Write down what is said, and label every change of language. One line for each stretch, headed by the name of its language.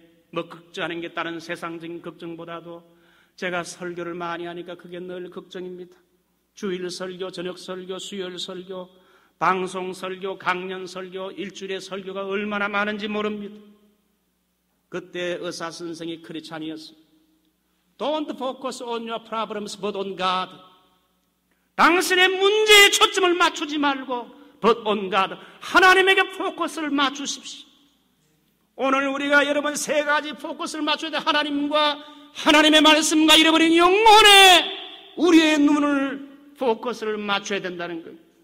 Korean: 뭐 걱정하는 게 다른 세상적인 걱정보다도 제가 설교를 많이 하니까 그게 늘 걱정입니다. 주일 설교, 저녁 설교, 수요일 설교, 방송 설교, 강연 설교, 일주일의 설교가 얼마나 많은지 모릅니다. 그때 의사 선생이 크리스찬이었어요.
English: Don't focus on your problems but on God.
Korean: 당신의 문제에 초점을 맞추지 말고 but on God. 하나님에게 포커스를 맞추십시오. 오늘 우리가 여러분 세 가지 포커스를 맞춰야 돼. 하나님과 하나님의 말씀과 잃어버린 영혼에 우리의 눈을 포커스를 맞춰야 된다는 거예요.